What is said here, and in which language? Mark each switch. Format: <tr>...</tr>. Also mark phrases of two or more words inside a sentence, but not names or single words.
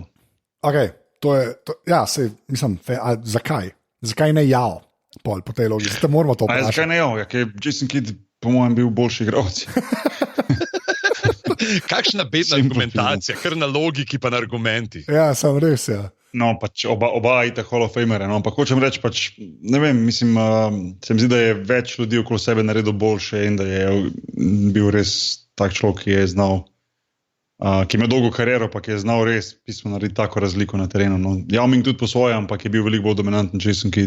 <sl>Okay, mislim, zakaj? Zakaj ne Jao? Po tej logiki. Zdaj moramo to vprašati. Zakaj ne Jao? Ker je Jason Kidd, po mojem, bil boljši igralec. Kakšna bedna argumentacija, kar na logiki, pa na argumentih. Ja, sem res, ja. No, pač oba ita Hall of Famere, no, ampak hočem reči, pač, ne vem, mislim, se mi zdi, da je več ljudi okoli sebe naredil boljše in da je bil res tak človek, ki je znal, ki ima dolgo kariero, pa ki je znal res pismo narediti tako razliko na terenu. No, Yao Ming tudi po svojem, ampak je bil veliko bolj dominanten Jason Kidd.</sl>